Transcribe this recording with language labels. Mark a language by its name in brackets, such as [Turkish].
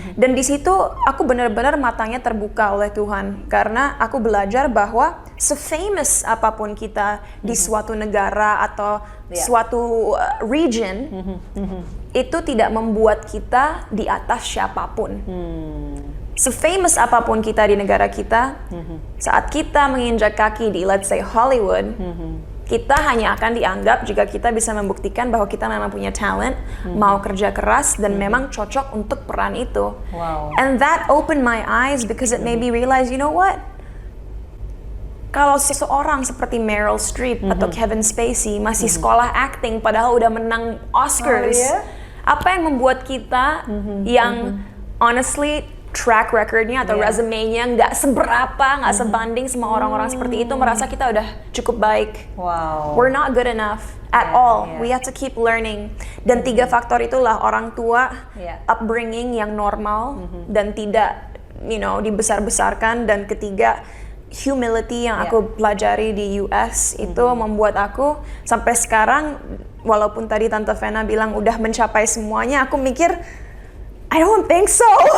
[Indonesian] Dan di situ aku benar-benar matanya terbuka oleh Tuhan, karena aku belajar bahwa se-famous apapun kita di suatu negara atau suatu region, itu tidak membuat kita di atas siapapun. Se-famous apapun kita di negara kita, saat kita menginjak kaki di [English] let's say [Indonesian] Hollywood, kita hanya akan dianggap jika kita bisa membuktikan bahwa kita memang punya talent, mau kerja keras, dan memang cocok untuk peran itu. [English] And that opened my eyes because it made me realize, you know what? [Indonesian] Kalau seseorang seperti Meryl Streep atau Kevin Spacey masih sekolah acting padahal udah menang Oscars, apa yang membuat kita yang honestly track recordnya atau resume-nya nggak seberapa, nggak sebanding sama orang-orang seperti itu, merasa kita udah cukup baik. [English] We're not good enough at all. We have to keep learning. [Indonesian] Dan 3 faktor itulah, orang tua, upbringing yang normal dan tidak dibesar-besarkan, dan ketiga humility yang aku pelajari di US itu membuat aku sampai sekarang, walaupun tadi Tante Vena bilang udah mencapai semuanya, aku mikir [English] I don't think so.